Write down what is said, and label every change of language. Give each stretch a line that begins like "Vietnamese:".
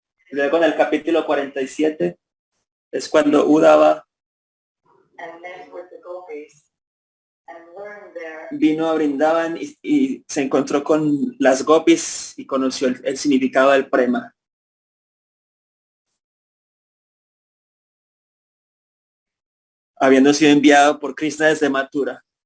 Spanish: Luego en el capítulo 47 es cuando Uddhava
English: And met with the gopis and learned their
Spanish: vino a Brindavan y se encontró con las gopis y conoció el significado del prema. Habiendo sido enviado por Krishna desde Mathura.